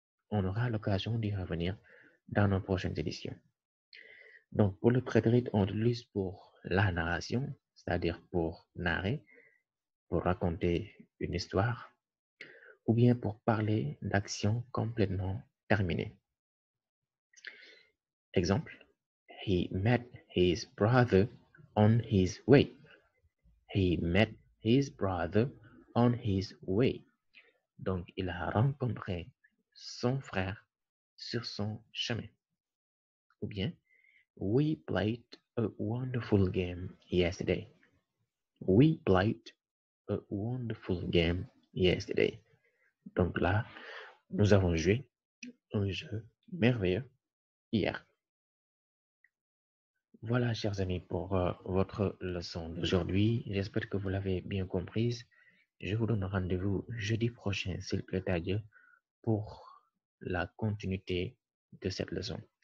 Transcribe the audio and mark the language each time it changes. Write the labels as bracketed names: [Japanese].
[French] On aura l'occasion d'y revenir dans nos prochaines éditions. Donc pour le prétérit, on l'utilise pour la narration, c'est-à-dire pour narrer, pour raconter une histoire, ou bien pour parler d'actions complètement terminées. Exemple, [English] he met his brother on his way. He met his brother on his way. [French] Donc, il a rencontré son frère sur son chemin. Ou bien, [English] we played a wonderful game yesterday. We played a wonderful game yesterday. [French] Donc là, nous avons joué un jeu merveilleux hier. Voilà, chers amis, pour votre leçon d'aujourd'hui. J'espère que vous l'avez bien comprise. Je vous donne rendez-vous jeudi prochain, s'il plaît à Dieu, pour la continuité de cette leçon.